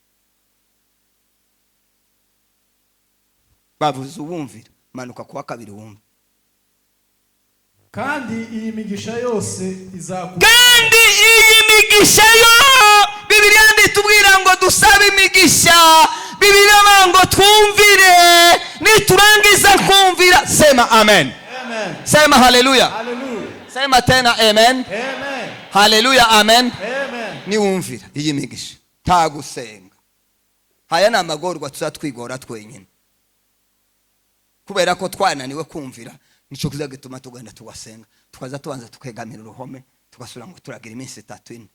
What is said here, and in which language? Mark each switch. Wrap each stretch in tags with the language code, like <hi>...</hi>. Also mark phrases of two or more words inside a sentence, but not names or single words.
<rw>Bavuze ubumvira, manuka kuwa kabiri wumva. Kandi iyi migisha yose Bibiliya nditubwira ngo dusabe imigisha. Bibiliya ngo twumvire, niturangiza kumvira</rw> <sw>sema amen.</sw> <rw>Amen.</rw> <sw>Sema haleluya. Haleluya. Sema tena amen. Amen. Haleluya amen. Amen.</sw> <rw>Ni wumvira iyi migisha, nta gusenga. Haya ni amagorwa tuzatwigora twenyine, kubera ko twananiwe kumvira. Nico kizagituma tugenda tugasenga, tukaza tubanza tukegamira uruhome, tugasura ngo turagira iminsi 3 ine.</rw>